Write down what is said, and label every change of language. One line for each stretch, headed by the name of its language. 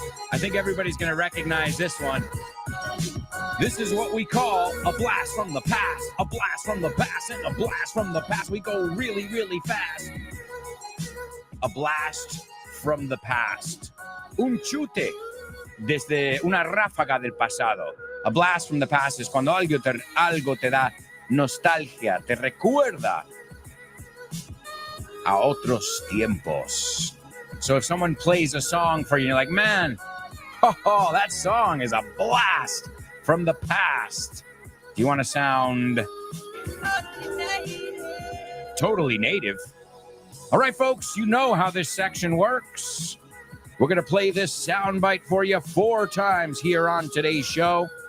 English: I think everybody's gonna recognize this one. This is what we call a blast from the past. A blast from the past and a blast from the past. We go really, really fast. A blast from the past.
Spanish: Un chute desde una ráfaga del pasado. A blast from the past es cuando algo te da nostalgia, te recuerda a otros tiempos.
English: So if someone plays a song for you, you're like, man, oh, that song is a blast from the past. Do you want to sound totally native? All right, folks, you know how this section works. We're going to play this soundbite for you 4 times here on today's show.